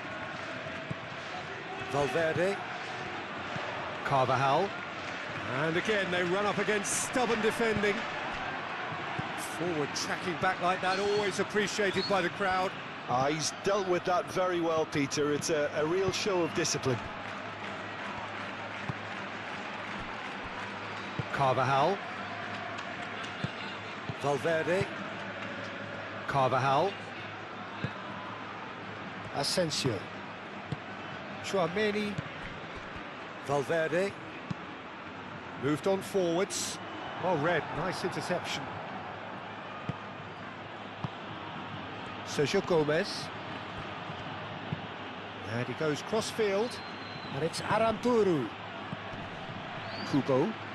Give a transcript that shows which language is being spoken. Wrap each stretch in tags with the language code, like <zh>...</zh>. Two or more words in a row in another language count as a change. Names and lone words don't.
<en>Valverde. Carvajal. And again, they run up against stubborn defending. Forward tracking back like that, always appreciated by the crowd. He's dealt with that very well, Peter. It's a real show of discipline. Carvajal. Valverde. Carvajal. Asensio. Tchouaméni. Valverde. Moved on forwards. Well read, nice interception. Sergio Gomez. And he goes cross-field. And it's Aramburu. Kubo.</en>